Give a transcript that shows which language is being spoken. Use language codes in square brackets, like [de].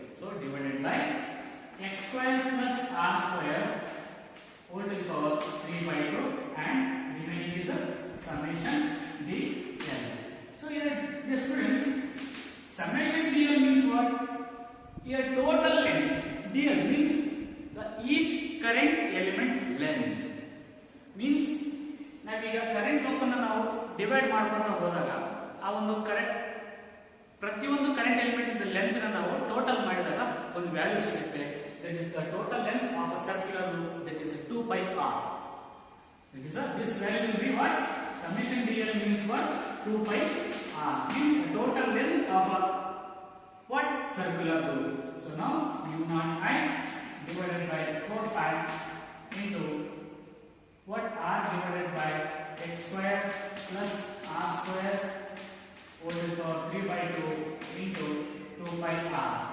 [en] So divided by x square plus r square whole to the power 3 by 2, and remaining is a summation dl. So here the students, summation dl means what? Here total length. dl means the each current element length. [kn] Means ನಾವೀಗ current loop ಅನ್ನು ನಾವು divide ಮಾಡ್ಕೊಂತ ಹೋದಾಗ ಆ ಒಂದು ಪ್ರತಿಯೊಂದು current element ಇಂದ length ನ ನಾವು ಟೋಟಲ್ ಮಾಡಿದಾಗ ಒಂದು ವ್ಯಾಲ್ಯೂ ಸಿಗುತ್ತೆ. [en] That is the total length of a circular loop, that is 2 pi r. This value will be what? Summation dl means what? 2 pi r means the total length of a what? Circular loop. So now mu naught I divided by 4 pi into what? R divided by x square plus r square whole to the power 3 by 2 into 2 pi r.